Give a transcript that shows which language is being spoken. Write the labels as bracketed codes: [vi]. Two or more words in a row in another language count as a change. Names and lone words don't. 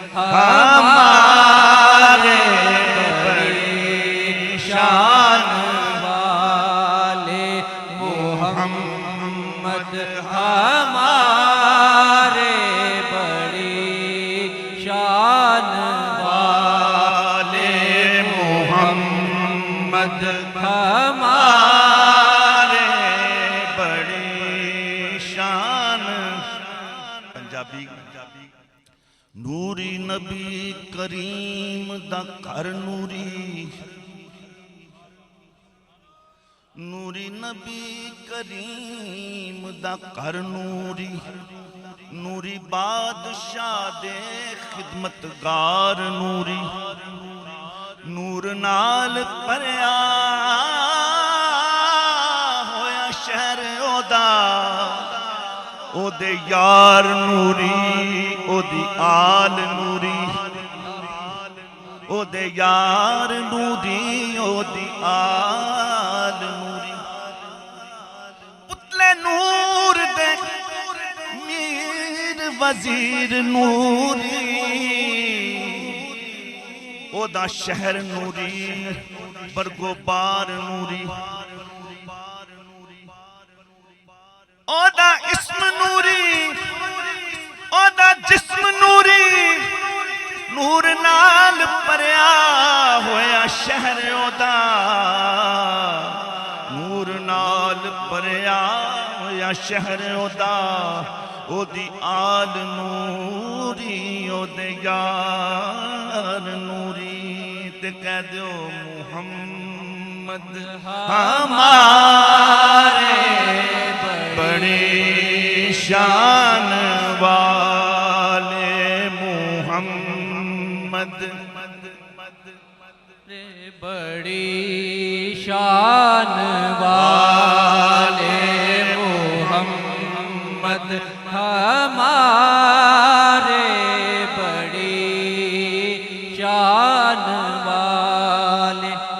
[ur] ہمارے بڑی شان والے، محمد ہمارے بڑی شان والے، محمد ہمارے بڑی شان۔ [pa] پنجابی نوری نبی کریم دا گھر نوری، نوری نبی کریم دا گھر نوری، نوری بادشاہ دے خدمتگار نوری، نور نال پریا ہویا شہر اودا، او دے یار نوری، او دی آل نوری، او دے یار نوری، او دی آل نوری، پتلے نور دے میر وزیر نوری، او دا شہر نوری، برگو بار نوری، او دا اسم نوری، او دا جسم نوری، نور نال پریا ہویا شہر او دا، نور نال پریا ہویا شہر او دا، او دی آل نوری، او دے یار نوری، تے کہہ دیو [ur] محمد ہمارے بڑی شان والے، [pa] محمد [ur] بڑی شان والے، محمد ہمارے بڑی شان والے۔